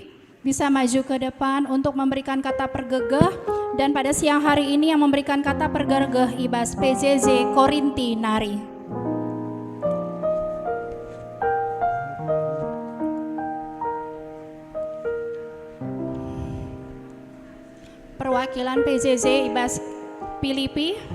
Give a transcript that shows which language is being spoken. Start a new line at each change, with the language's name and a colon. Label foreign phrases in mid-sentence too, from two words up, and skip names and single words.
Indonesian: bisa maju ke depan untuk memberikan kata pergegeh, dan pada siang hari ini yang memberikan kata pergegeh ibas PJJ Korinti Nari. Perwakilan PJJ ibas Filipi.